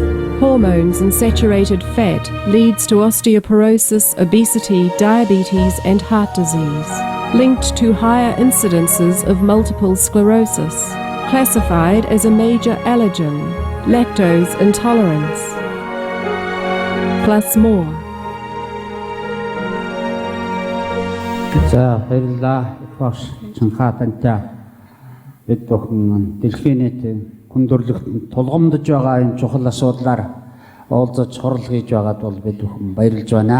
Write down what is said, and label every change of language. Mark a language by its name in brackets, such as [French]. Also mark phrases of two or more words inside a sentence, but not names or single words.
[English] Hormones and saturated fat leads to osteoporosis, obesity, diabetes and heart disease. Linked to higher incidences of multiple sclerosis. Classified as a major allergen. Lactose intolerance. Plus more. [Mongolian] За баярлалаа. Багш Чанха тантай бид бүхэн дэлхийн нийтийн хүндрэлтэнд тулгамдж байгаа энэ чухал асуудлаар уулзаж хурал хийж байгаад бол бид бүхэн баярлж байна.